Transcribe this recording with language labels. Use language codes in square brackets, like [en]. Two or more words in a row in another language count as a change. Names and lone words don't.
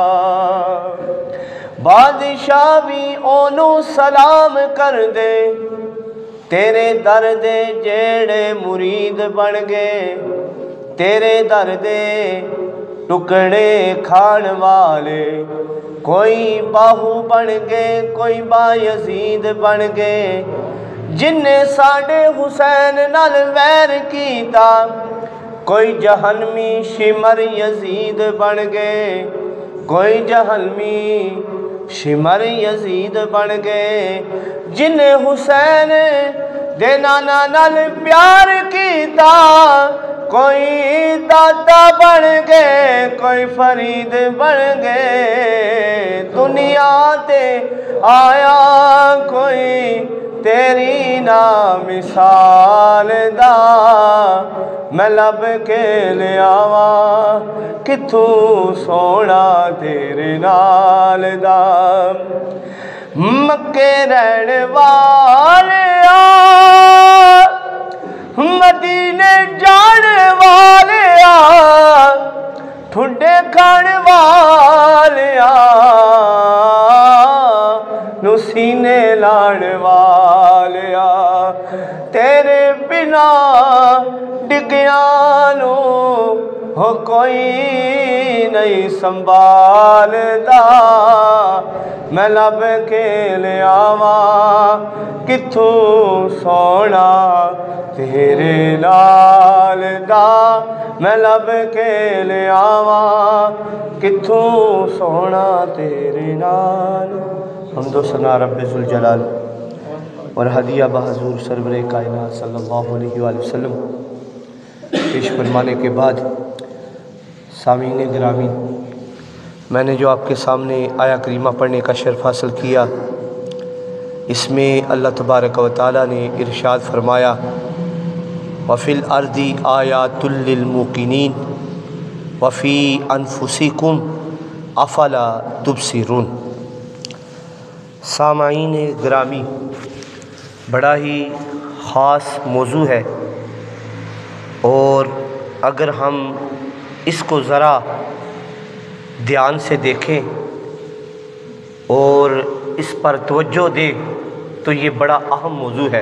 [pa] بادشاہ بھی اونوں سلام کر دے، تیرے در دے جیڑے مرید بن گئے، تیرے در دے ٹکڑے کھان والے. کوئی باہو بن گئے، کوئی بایزید بن گئے. جن نے ساڈے حسین نال ویر کیتا، کوئی جہنمی شمر یزید بن گئے، کوئی جہنمی شمر یزید بن گئے. جن نے حسین دے نانا نال پیار کیتا، کوئی دادا بن گئے، کوئی فرید بن گئے. دنیا تے آیا کوئی تیری نا مثال دا، میں لب کے لے آواں کتھوں سونا تیرے نال دا. مکے رہن والیا مدینے جان والیا، ٹھڈے کھان والیا نو سینے لاڑ والیا. تیرے بنا ڈگیاں نو ہو کوئی نہیں سنبھالدا. میں لب کے لے آواں کتھوں سونا تیرے نال دا میں لب کے لے آواں کتھوں سونا تیرے نال۔ [ur] حمد و ثنا رب ذوالجلال اور ہدیہ بحضور سرور کائنات [ar] صلی اللہ علیہ وآلہ وسلم [ur] پیش فرمانے کے بعد، سامعین گرامی، میں نے جو آپ کے سامنے آیا کریمہ پڑھنے کا شرف حاصل کیا، اس میں اللہ تبارک و تعالیٰ نے ارشاد فرمایا [ar] وَفِي الْأَرْضِ آیَاتٌ لِّلْمُوقِنِينَ وَفِي أَنفُسِكُمْ أَفَلَا تُبْصِرُونَ۔ [ur] سامعین گرامی، بڑا ہی خاص موضوع ہے، اور اگر ہم اس کو ذرا دھیان سے دیکھیں اور اس پر توجہ دیں تو یہ بڑا اہم موضوع ہے۔